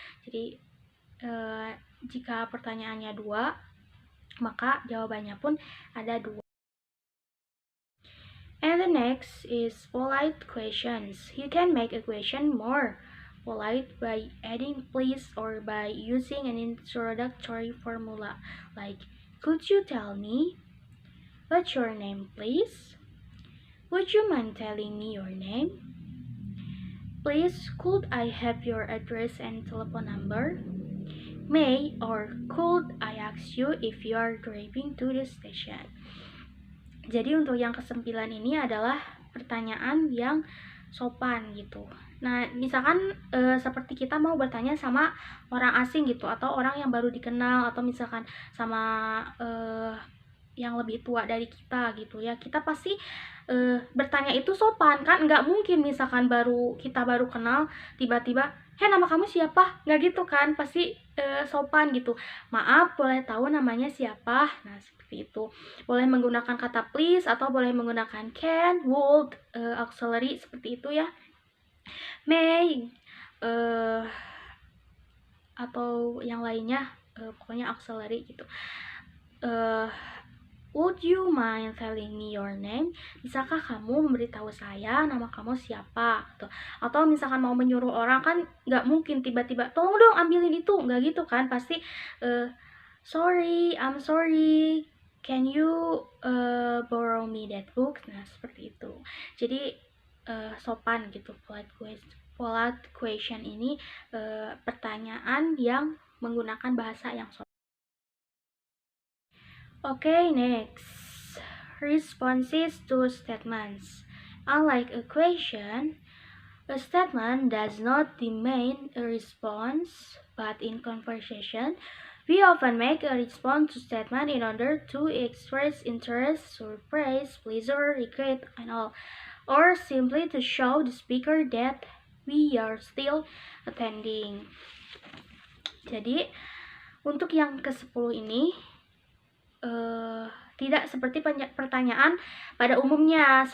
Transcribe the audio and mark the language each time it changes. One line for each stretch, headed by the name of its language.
Indonesian: Jadi jika pertanyaannya 2, maka jawabannya pun ada 2.
English: And the next is polite questions. You can make a question more polite by adding please or by using an introductory formula like, could you tell me what's your name, please? Would you mind telling me your name? Please, could I have your address and telephone number? May or could I ask you if you are driving to the station?
Indonesian: Jadi untuk yang ke-9 ini adalah pertanyaan yang sopan gitu. Nah, misalkan seperti kita mau bertanya sama orang asing gitu, atau orang yang baru dikenal, atau misalkan sama yang lebih tua dari kita gitu ya, kita pasti bertanya itu sopan kan. Nggak mungkin misalkan kita baru kenal tiba-tiba, "Hei, nama kamu siapa?" Nggak gitu kan, pasti sopan gitu. "Maaf, boleh tahu namanya siapa?" Nah, seperti itu. Boleh menggunakan kata please atau boleh menggunakan can, would, auxiliary seperti itu ya. May, atau yang lainnya, pokoknya auxiliary gitu.
English: Would you mind telling me your name?
Indonesian: Bisakah kamu memberitahu saya nama kamu siapa? Gitu. Atau misalkan mau menyuruh orang kan nggak mungkin tiba-tiba, "Tolong dong ambilin itu." Nggak gitu kan, pasti
English: sorry, I'm sorry, can you borrow me that book?
Indonesian: Nah, seperti itu. Jadi sopan gitu. Polite question ini pertanyaan yang menggunakan bahasa yang sopan.
English: Okay, next. Responses to statements. Unlike a question, a statement does not demand a response, but in conversation, we often make a response to statement in order to express interest, surprise, pleasure, regret, and all, or simply to show the speaker that we are still attending.
Indonesian: Jadi, untuk yang ke-10 ini, tidak seperti pertanyaan pada umumnya.